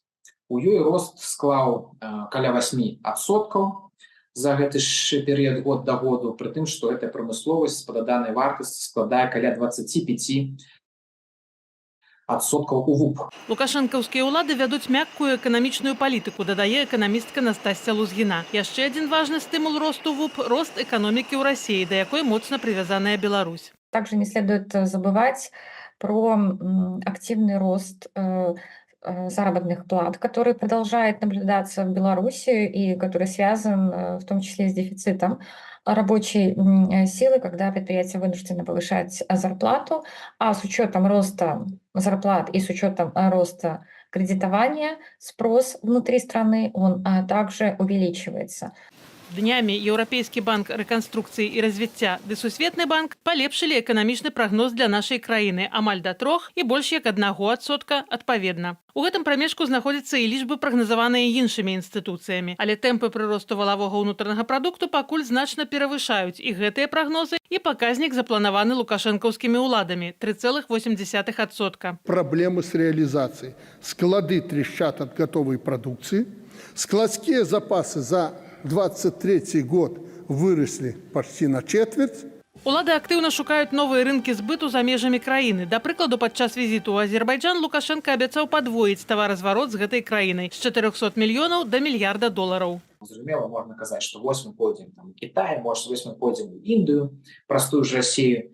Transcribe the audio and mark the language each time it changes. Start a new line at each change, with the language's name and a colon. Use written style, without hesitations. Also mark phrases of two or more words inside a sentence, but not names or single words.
Belarusian: У ёй рост склаў каля 8% за гэты ж перыяд год да году, пры тым, што гэтая прамысловасць па даданай вартасці складае каля 25% у ВУП. Лукашэнкаўскія ўлады вядуць мяккую эканамічную палітыку, дадае эканамістка Настасья Лузгіна. Яшчэ адзін важны стымул росту ВУП – рост эканомікі ў Расіі, да якой моцна прывязаная Беларусь.
Russian: Также не следует забывать про активный рост заработных плат, который продолжает наблюдаться в Беларуси и который связан в том числе с дефицитом рабочей силы, когда предприятия вынуждены повышать зарплату, а с учетом роста зарплат и с учетом роста кредитования спрос внутри страны, он также увеличивается.
Belarusian: Днямі Еўрапейскі банк рэканструкцыі і развіцця ды Сусветны банк палепшылі эканамічны прагноз для нашай краіны амаль да 3% і больш як 1% адпаведна. У гэтым прамежку знаходзяцца і лічбы, прагназаваныя іншымі інстытуцыямі, але тэмпы прыросту валавога ўнутранага прадукту пакуль значна перавышаюць і гэтыя прагнозы, і паказнік запланаваны лукашэнкаўскімі ўладамі – 3,8%.
Russian: Проблемы с реализацией. Склады трещат от готовой продукции. Складские запасы за 2023 год выросли почти на четверть.
Belarusian: Улады актыўна шукаюць новыя рынкі збыту за межамі краіны. Да прыкладу, падчас візіту ў Азербайджан Лукашенко абяцаў падвоіць таваразварот з гэтай краінай з 400 мільёнаў да $1 мільярда. Зразумела, можна казаць, што вось мы пойдзем там Кітай, можа, вось мы пойдзем у Індыю, простую ж Расію.